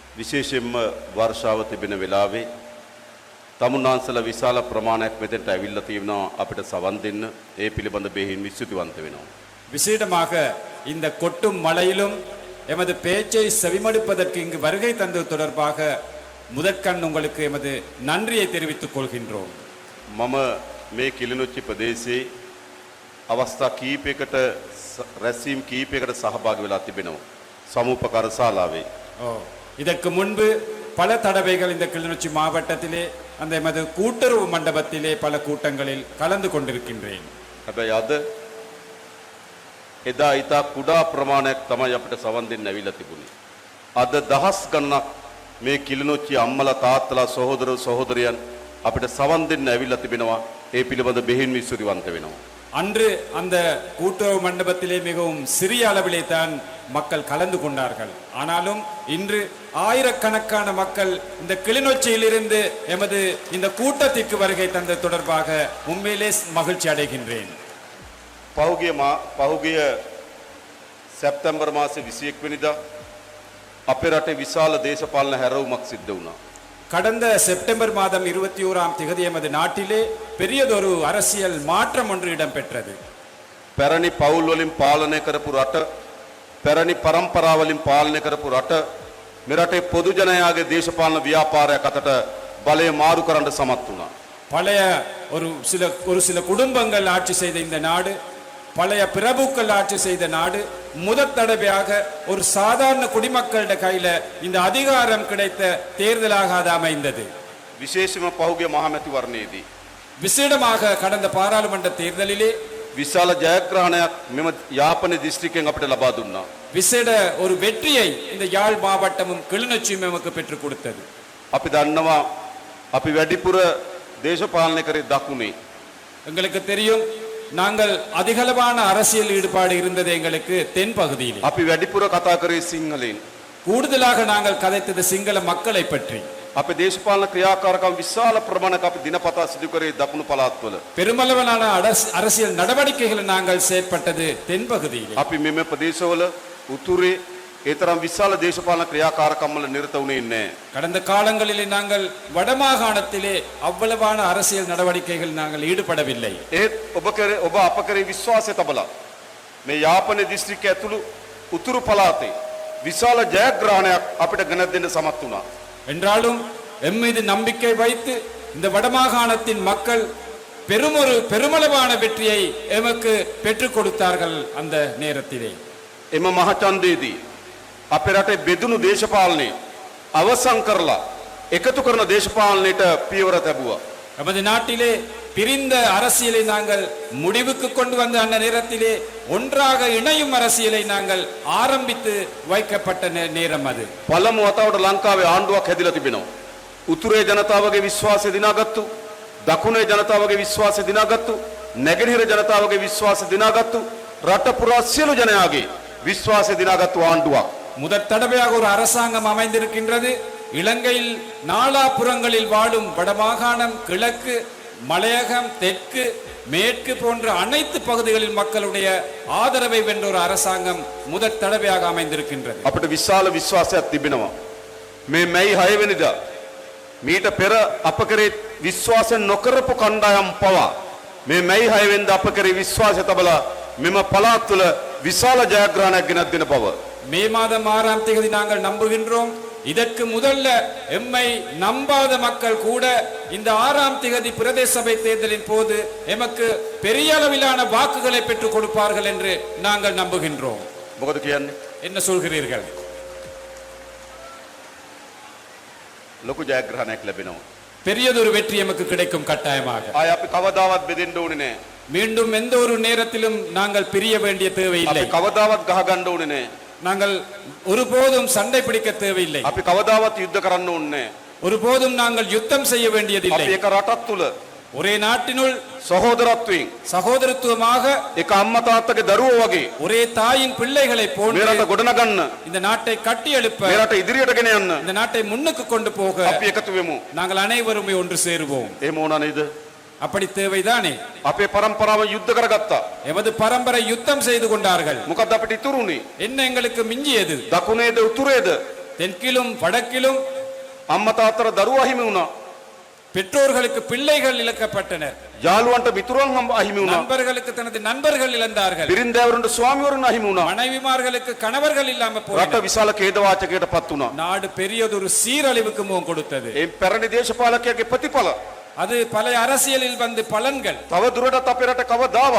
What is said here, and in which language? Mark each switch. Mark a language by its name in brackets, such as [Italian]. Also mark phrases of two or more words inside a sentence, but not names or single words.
[Sinhala] විශේෂයෙන්ම වර්ෂාව තිබෙන වෙලාවේ තමුන්නාන්සලා විශාල ප්‍රමාණයක් මෙතෙන්ට ඇවිල්ලා තියෙනවා අපිට සවන් දෙන්න. ඒ පිළිබඳ බෙහෙවින් විශ්වතිවන්ත වෙනවා. [Tamil] விசேடமாக இந்த கொட்டும் மழையிலும் எமது பேச்சை செவிமடுப்பதற்கு இங்கு வருகை தந்தது தொடர்பாக முதற்கண் உங்களுக்கு எமது நன்றியை தெரிவித்துக் கொள்கின்றோம். [Sinhala] මම මේ කිලිනොච්චි ප්‍රදේශයේ අවස්ථා කීපයකට රැස්වීම් කීපයකට සහභාගී වෙලා තිබෙනවා. සමුපකාර ශාලාවේ. [Tamil] இதற்கு முன்பு பல தடவைகள் இந்த கிளிநொச்சி மாவட்டத்திலே அந்த எமது கூட்டுறவு மண்டபத்திலே பல கூட்டங்களில் கலந்து கொண்டிருக்கின்றேன். [Sinhala] හැබැයි අද එදා ඊට කුඩා ප්‍රමාණයක් තමයි අපිට සවන් දෙන්න ඇවිල්ලා තිබුණේ. අද දහස් ගණනක් මේ කිලිනොච්චි අම්මලා තාත්තලා සහෝදර සහෝදරයන් අපිට සවන් දෙන්න ඇවිල්ලා තිබෙනවා. ඒ පිළිබඳ බෙහෙවින් විශ්වතිවන්ත වෙනවා. [Tamil] அன்று அந்த கூட்டுறவு மண்டபத்திலே மிகவும் சிறிய அளவிலே தான் மக்கள் கலந்து கொண்டார்கள். ஆனாலும் இன்று ஆயிரக்கணக்கான மக்கள் இந்த கிளிநொச்சியிலிருந்து எமது இந்த கூட்டத்திற்கு வருகை தந்த தொடர்பாக உண்மையிலே மகிழ்ச்சி அடைகின்றேன். [Sinhala] පහුගිය සැප්තැම්බර් මාසේ 21 වෙනිදා අපේ රටේ විශාල දේශපාලන හැරවුමක් සිද්ධ වුණා. [Tamil] கடந்த செப்டம்பர் மாதம் 21ஆம் தேதி எமது நாட்டிலே பெரியதொரு அரசியல் மாற்றம் ஒன்று இடம்பெற்றது. [Sinhala] පැරණි පවුල් වලින් පාලනය කරපු රට, පැරණි පරම්පරා වලින් පාලනය කරපු රට මේ රටේ පොදු ජනයාගේ දේශපාලන ව්‍යාපාරයක් අතට බලය මාරු කරන්න සමත් වුණා. [Tamil] பழைய ஒரு சில குடும்பங்கள் ஆட்சி செய்த இந்த நாடு, பழைய பிரபுக்கள் ஆட்சி செய்த நாடு முதற் தடவையாக ஒரு சாதாரண குடிமக்களிட கையில இந்த அதிகாரம் கிடைத்த தேர்தலாக அது அமைந்தது. [Sinhala] විශේෂම පහුගිය මහමැතිවරණයේදී [Tamil] விசேடமாக கடந்த பாராளுமன்ற தேர்தலிலே [Sinhala] විශාල ජයග්‍රහණයක් මෙම යාපන දිස්ත්‍රික්කයෙන් අපිට ලබා දුන්නා. [Tamil] விசேட ஒரு வெற்றியை இந்த யாழ் மாவட்டமும் கிளிநொச்சியும் நமக்கு பெற்றுக் கொடுத்தது. [Sinhala] අපි දන්නවා අපි වැඩිපුර දේශපාලනය කරේ දකුණේ. [Tamil] எங்களுக்கு தெரியும் நாங்கள் அதிகளவான அரசியல் ஈடுபாடு இருந்தது எங்களுக்கு தென் பகுதியில். [Sinhala] අපි වැඩිපුර කතා කරේ සිංහලෙන්. [Tamil] கூடுதலாக நாங்கள் கதைத்தது சிங்கள மக்களை பற்றி. [Sinhala] අපේ දේශපාලන ක්‍රියාකාරකම් විශාල ප්‍රමාණයක් අපි දිනපතා සිදු කරේ දකුණු පළාත්වල. [Tamil] பெருமளவிலான அரசியல் நடவடிக்கைகளை நாங்கள் செயற்பட்டது தென் பகுதியில். [Sinhala] අපි මෙම ප්‍රදේශවල උතුරේ ඒ තරම් විශාල දේශපාලන ක්‍රියාකාරකම් වල නිරත වුණේ නැහැ. [Tamil] கடந்த காலங்களிலே நாங்கள் வடமாகாணத்திலே அவ்வளவான அரசியல் நடவடிக்கைகள் நாங்கள் ஈடுபடவில்லை. [Sinhala] ඒත් ඔබ අප කරේ විශ්වාසය තබලා මේ යාපනයේ දිස්ත්‍රික්කය ඇතුළු උතුරු පළාතේ විශාල ජයග්‍රහණයක් අපිට ගෙන දෙන්න සමත් වුණා. [Tamil] என்றாலும் எம் மீது நம்பிக்கை வைத்து இந்த வடமாகாணத்தின் மக்கள் பெருமளவான வெற்றியை எமக்கு பெற்றுக் கொடுத்தார்கள். அந்த நேரத்திலே [Sinhala] එම මහචන්දයේදී අපේ රටේ බෙදුණු දේශපාලනය අවසන් කරලා එකතු කරන දේශපාලනයට පියවර තැබුවා. [Tamil] நமது நாட்டிலே பிரிந்த அரசியலை நாங்கள் முடிவுக்கு கொண்டு வந்த அந்த நேரத்திலே ஒன்றாக இணையும் அரசியலை நாங்கள் ஆரம்பித்து வைக்கப்பட்ட நேரம் அது. [Sinhala] පළමු වතාවට ලංකාවේ ආණ්ඩුවක් හැදිලා තිබෙනවා. උතුරේ ජනතාවගේ විශ්වාසය දිනාගත්තු, දකුණේ ජනතාවගේ විශ්වාසය දිනාගත්තු, නැගෙනහිර ජනතාවගේ විශ්වාසය දිනාගත්තු, රට පුරා සියලු ජනයාගේ විශ්වාසය දිනාගත්තු ආණ්ඩුවක්. [Tamil] முதற் தடவையாக ஒரு அரசாங்கம் அமைந்திருக்கின்றது. இலங்கையில் நாலாபுறங்களில் வாழும் வடமாகாணம், கிழக்கு, மலையகம், தெற்கு, மேற்கு போன்ற அனைத்து பகுதிகளில் மக்களுடைய ஆதரவை வென்ற ஒரு அரசாங்கம் முதற் தடவையாக அமைந்திருக்கின்றது. [Sinhala] අපිට විශාල විශ්වාසයක් තිබෙනවා. මේ මැයි 6 වෙනිදා මීට පෙර අප කරේ විශ්වාස නොකරපු කණ්ඩායම් පවා මේ මැයි 6 වෙනිදා අප කරේ විශ්වාසය තබලා මෙම පළාත් තුළ විශාල ජයග්‍රහණයක් ගෙනත් දෙන බව [Tamil] மே மாதம் 6ஆம் தேதி நாங்கள் நம்புகின்றோம். இதற்கு முதல்ல எம்மை நம்பாத மக்கள் கூட இந்த 6ஆம் தேதி பிரதேச சபை தேர்தலின் போது எமக்கு பெரிய அளவிலான வாக்குகளை பெற்றுக் கொடுப்பார்கள் என்று நாங்கள் நம்புகின்றோம். [Sinhala] මොකද කියන්නේ? [Tamil] என்ன சொல்கிறீர்கள்? [Sinhala] ලොකු ජයග්‍රහණයක් ලැබෙනවා. [Tamil] பெரியதொரு வெற்றி எமக்கு கிடைக்கும் கட்டாயமாக. [Sinhala] ආය අපි කවදාවත් බෙදෙන්න ඕනේ නැහැ. [Tamil] மீண்டும் எந்த ஒரு நேரத்திலும் நாங்கள் பிரிய வேண்டிய தேவையில்லை. [Sinhala] අපි කවදාවත් ගහ ගන්න ඕනේ නැහැ. [Tamil] நாங்கள் ஒருபோதும் சண்டை பிடிக்க தேவையில்லை. [Sinhala] අපි කවදාවත් යුද්ධ කරන්න ඕනේ නැහැ. [Tamil] ஒருபோதும் நாங்கள் யுத்தம் செய்ய வேண்டியதில்லை. [Sinhala] අපි එක රටක් තුල [Tamil] ஒரே நாட்டினுள் [Sinhala] සහෝදරත්වයෙන් [Tamil] சகோதரத்துவமாக [Sinhala] එක අම්මා තාත්තගේ දරුවෝ වගේ [Tamil] ஒரே தாயின் பிள்ளைகளை [Sinhala] මේ [Tamil] போன்று [Sinhala] රට ගොඩනගන්න, [Tamil] இந்த நாட்டை கட்டி எழுப்ப, [Sinhala] මේ රට ඉදිරියට ගෙන යන්න [Tamil] இந்த நாட்டை முன்னுக்கு கொண்டு போக [Sinhala] අපි එකතු වෙමු. [Tamil] நாங்கள் அனைவருமே ஒன்று சேருவோம். [Sinhala] එහෙම වුණා නේද? [Tamil] அப்படி தேவைதானே? [Sinhala] අපේ පරම්පරාව යුද්ධ කරගත්තා. [Tamil] எமது பரம்பரை யுத்தம் செய்து கொண்டார்கள். [Sinhala] මොකද අපිට ඉතුරුනේ? [Tamil] என்ன எங்களுக்கு மிஞ்சியது? [Sinhala] දකුණේද උතුරේද [Tamil] தெற்கிலும் வடக்கிலும் [Sinhala] අම්මා තාත්තට දරුවෝ අහිමි වුණා. [Tamil] பெற்றோர்களுக்கு பிள்ளைகள் இழக்கப்பட்டனர். [Sinhala] යාළුවන්ට මිතුරන් අහිමි වුණා. [Tamil] நண்பர்களுக்கு தனது நண்பர்கள் இழந்தார்கள். [Sinhala] බිරින්දෑවරුන්ට ස්වාමිවරුන් අහිමි වුණා. [Tamil] மனைவிமார்களுக்கு கணவர்கள் இல்லாம [Sinhala] රට [Tamil] போயினர். [Sinhala] විශාල ඛේදවාචකයකටපත් වුණා. [Tamil] நாடு பெரியதொரு சீரழிவுக்கு முகம் கொடுத்தது. [Sinhala] ඒ පැරණි දේශපාලකයාගේ ප්‍රතිඵල [Tamil] அது பல அரசியலில் வந்து பலன்கள். [Sinhala] තව දුරටත් අපේ රට කවදාවත්